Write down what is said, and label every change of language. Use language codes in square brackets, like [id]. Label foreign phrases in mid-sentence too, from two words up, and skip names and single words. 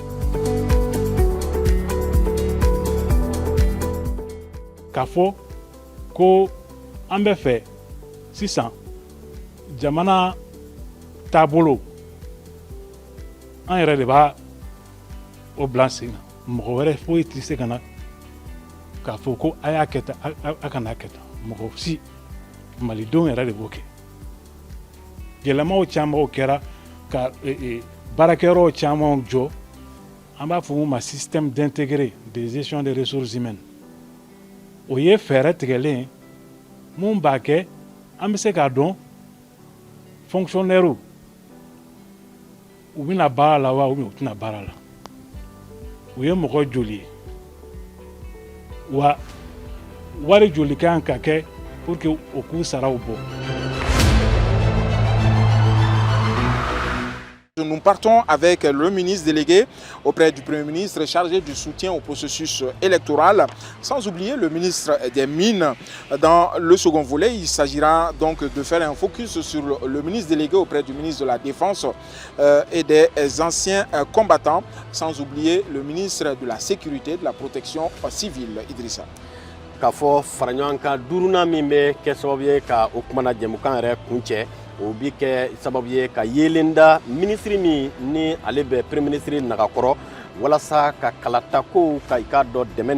[bm] K'a fɔ ko an bɛ fɛ sisan jamana taabolo an yɛrɛ de b'a o bila sen na mɔgɔ wɛrɛ foyi tɛ se ka na k'a fɔ ko a y'a kɛ tan a kana kɛ tan mɔgɔ si malidenw yɛrɛ de b'o kɛ yɛlɛmaw camanw kɛra ka baarakɛyɔrɔw camanw jɔ an b'a fɔ ma [fr] système d'intégré de gestion des ressources humaines [bm] o ye fɛɛrɛ tigɛlen mun b'a kɛ an bɛ se k'a dɔn fonctionnaire u bɛna baara la wa u tɛna baara la u ye mɔgɔ joli ye wa wari joli kan ka kɛ [fr] pour que [bm] o k'u saraw bɔ. [fr] Nous partons avec le ministre délégué auprès du Premier ministre chargé du soutien au processus électoral, sans oublier le ministre des Mines. Dans le second volet, il s'agira donc de faire un focus sur le ministre délégué auprès du ministre de la Défense et des anciens combattants, sans oublier le ministre de la Sécurité et de la Protection civile, Idrissa. [bm] K'a fɔ fara ɲɔgɔn kan duurunan min bɛ kɛ sababu ye ka o kumana jɛmukan yɛrɛ kuncɛ o bi kɛ sababu ye ka yelen da minisiri min ni ale bɛ [fr] premier ministre [bm] nagakɔrɔ walasa ka kalatakow ka i k'a dɔn dɛmɛ